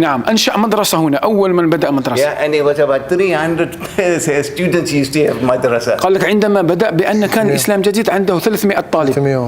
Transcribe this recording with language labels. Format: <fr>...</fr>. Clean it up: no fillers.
<ar>نعم أنشأ مدرسة هنا أول من بدأ مدرسة.</ar> <en>And it was about 300 students used to have مدرسة.</en> <ar>قال لك عندما بدأ بأن كان الإسلام جديد عنده 300 طالب.</ar>